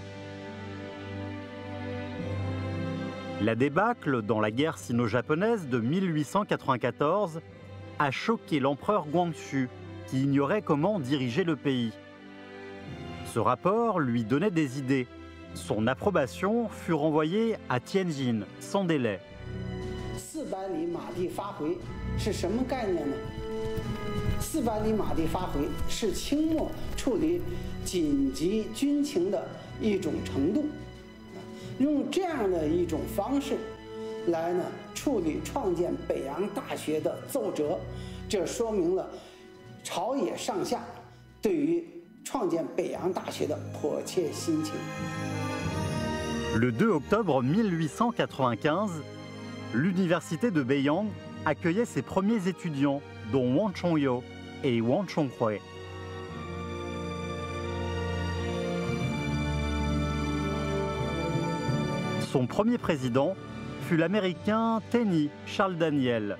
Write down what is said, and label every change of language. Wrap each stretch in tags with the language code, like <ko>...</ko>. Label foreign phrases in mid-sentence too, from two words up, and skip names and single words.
<fr>La débâcle dans la guerre sino-japonaise de 1894 a choqué l'empereur Guangxu, qui ignorait comment diriger le pays. Ce rapport lui donnait des idées. Son approbation fut renvoyée à Tianjin sans délai.</fr> <zh>400 里马地发回是什么概念呢？400里马地发回是清末处理紧急军情的一种程度，用这样的一种方式来呢处理创建北洋大学的奏折，这说明了朝野上下对于创建北洋大学的迫切心情。</zh> <fr>Le 2 octobre 1895, l'université de Beiyang accueillait ses premiers étudiants, dont Wang Chongyou et Wang Chonghui. Son premier président fut l'Américain Tenny Charles Daniel.</fr>